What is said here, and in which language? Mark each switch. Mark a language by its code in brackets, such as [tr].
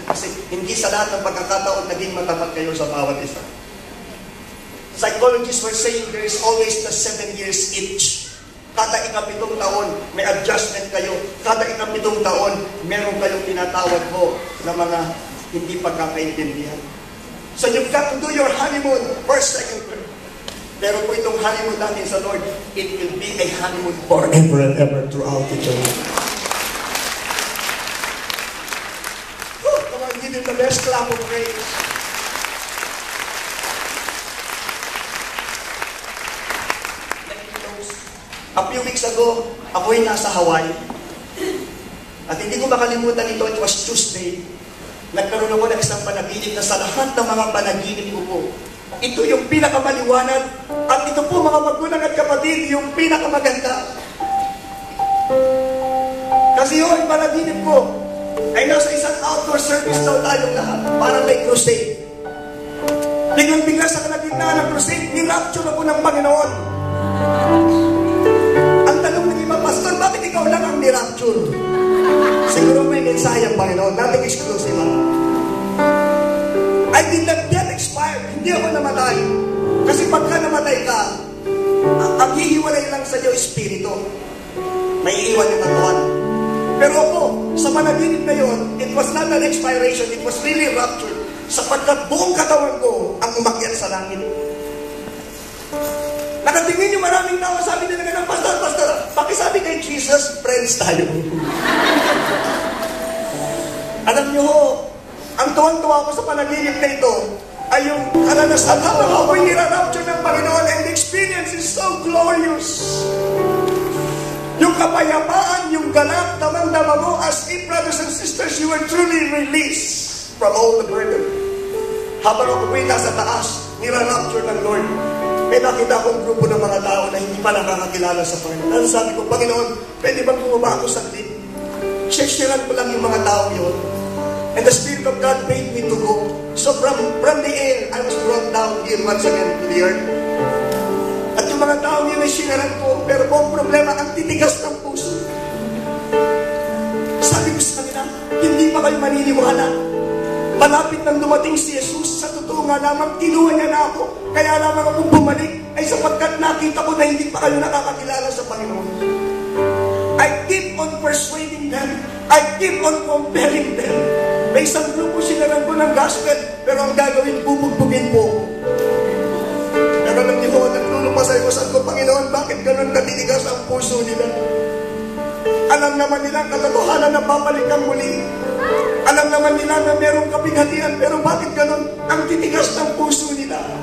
[tl] Kasi hindi sa lahat ng pagkakataon naging matapat kayo sa bawat isa. [en] Psychologists were saying there is always the 7 years each. [tl] Kada 7 taon, may adjustment kayo. Kada 7 taon, meron kayong tinatawag ko na mga hindi pagkakaintindihan. [en] So you've got to do your honeymoon, first, second, third. [tl] Pero po itong honeymoon natin sa Lord, [en] it will be a honeymoon forever and ever throughout eternity. Come on, give him the best clap of praise. A few weeks ago, [tl] ako'y nasa Hawaii. At hindi ko makalimutan ito, [en] it was Tuesday. [tl] Nagkaroon ako ng isang panaginip na sa lahat ng mga panaginip ko po. Ito yung pinakamaliwanag. At ito po mga magulang at kapatid, yung pinakamaganda. Kasi yung panaginip ko ay nasa isang outdoor service daw tayong lahat. Parang may crusade. Biglang-bigla sa kalagitnaan ng crusade, ni-rapture ako ng Panginoon. Ang tanong ng iba, Pastor, bakit ikaw lang ang ni-rapture? Siguro may mensahe ang Panginoon. [en] Nothing exclusive. I did not get expired. [tl] Hindi ako namatay. Kasi pagka namatay ka, ang hihiwalay lang sa iyo, espiritu. May iwan yung katawan. Pero ako, sa panaginip na yun, it was not an expiration, it was really rapture. Sapagkat buong katawan ko ang umakyat sa langit. Nakatingin yung maraming tao, sabi nila ng Pastor, pakisabi kay Jesus, friends tayo. Alam nyo ho, ang tuwang-tuwa ko sa panaginip na ito ay yung karanasan habang ako'y nirarapture ng Panginoon [en] and the experience is so glorious. [tl] Yung kapayapaan, yung galak, damang-dama mo, [en] as if, brothers and sisters, you were truly released from all the burden. [tl] Habang ako po'y nasa taas, nirarapture ng Lord, may nakita akong grupo ng mga tao na hindi pa nakakakilala sa Panginoon. Ano sabi ko, Panginoon, pwede bang bumaba ako saglit? Share-sharean ko lang yung mga tao yun. [en] And the Spirit of God made me to go. So from the air, I was brought down here once again to the earth. [tl] At yung mga tao yun ay sinaran ko, pero ang problema, ang titigas ng puso. Sabi ko sa kanila, hindi pa kayo maniniwala. Malapit nang dumating si Jesus, sa totoo nga lamang, kinuha niya na ako. Kaya lamang ako bumalik, ay sapagkat nakita ko na hindi pa kayo nakakakilala sa Panginoon. [en] I keep on persuading them. I keep on compelling them. [tl] May isang grupo sinaran ko ng gospel, pero ang gagawin, bubugbugin po ako. Pero alam niyo ko, nagtulupasay ko sa ko, Panginoon, bakit ganun katitigas ang puso nila? Alam naman nila ang katotohanan na babalik ang muli. Alam naman nila na merong kapighatian, pero bakit ganun ang titigas ng puso nila?